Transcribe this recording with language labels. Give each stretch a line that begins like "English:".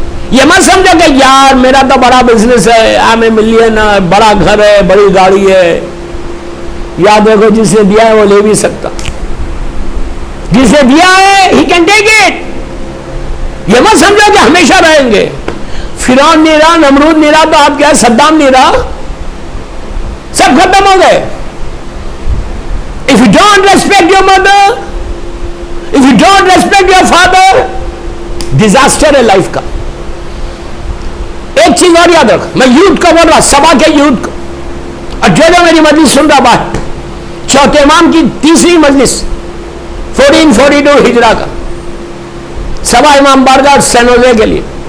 Urdu: یہ مت سمجھو کہ یار میرا تو بڑا بزنس ہے,
English: I am millionaire,
Urdu: بڑا گھر ہے, بڑی گاڑی ہے, یاد رکھو جس نے دیا ہے وہ لے بھی سکتا, جسے دیا ہے
English: He can take it.
Urdu: یہ مت سمجھو کہ ہمیشہ رہیں گے. فرعون نہیں رہا, نمرود نہیں رہا, تو آپ کیا, صدام نہیں رہا, سب ختم ہو گئے.
English: If you don't respect your mother, if you don't respect your father, disaster
Urdu: ہے لائف کا. ایک چیز اور یاد رکھو, میں یوتھ کو بول رہا, سبا کے یوتھ کو, اور جو میری مجلس سن رہا باہر, چوتھے امام کی تیسری مجلس 1442 ہجرہ کا, سبا امام بارگاہ سینوزے کے لیے.